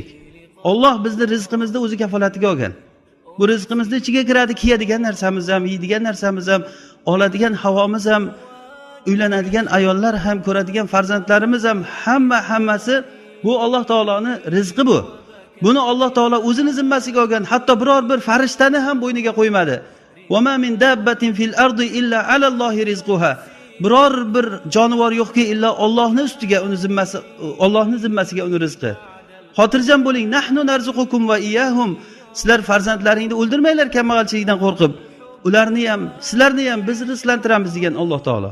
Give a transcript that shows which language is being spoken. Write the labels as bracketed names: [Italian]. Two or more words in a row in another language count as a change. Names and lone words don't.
[Uzbek] Alloh bizni rizqimizni o'zi kafolatiga olgan. Bu rizqimizni ichiga kiradi, kiyadigan narsamiz ham, yeydigan narsamiz ham, oladigan havomiz ham, uylanadigan ayollar ham, ko'radigan farzandlarimiz ham, hammasi bu Alloh taoloning rizqi bu. Buni Alloh taolo o'zini zimmasiga olgan, hatto biror bir farishtani ham bo'yniga qo'ymadi. [Arabic] وما من دابة في الأرض إلا على الله رزقها. [Uzbek] Biror bir jonivor yo'qki, illa Allohning ustiga uni zimmasi, Allohning zimmasiga uni rizqi. Xotirjam bo'ling, [Arabic] نحن نرزقكم وإياهم. [Uzbek] Sizlar farzandlaringni o'ldirmanglar kambag'alchilikdan qo'rqib. Ularni ham, sizlarni ham biz rizqlantiramiz degan Alloh taolo.